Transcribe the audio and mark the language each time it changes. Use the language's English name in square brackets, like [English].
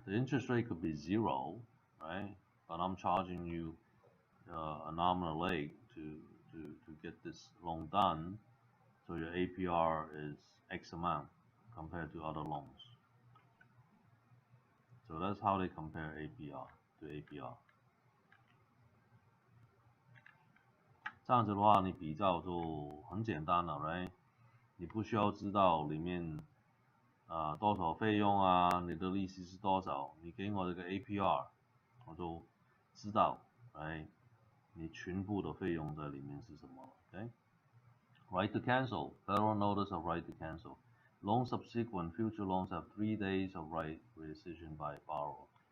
[English] The interest rate could be zero, right? But I'm charging you a nominal rate to get this loan done, so your APR is X amount compared to other loans. So that's how they compare APR to APR。 [Chinese] 这样子的话，你比较就很简单了 ，right？ 你不需要知道里面多少费用啊，你的利息是多少，你给我这个 APR，我就知道，哎，你全部的费用在里面是什么了 ，OK？ [English] Right to cancel, federal notice of right to cancel. Loan subsequent, future loans have 3 days of right rescission by borrower.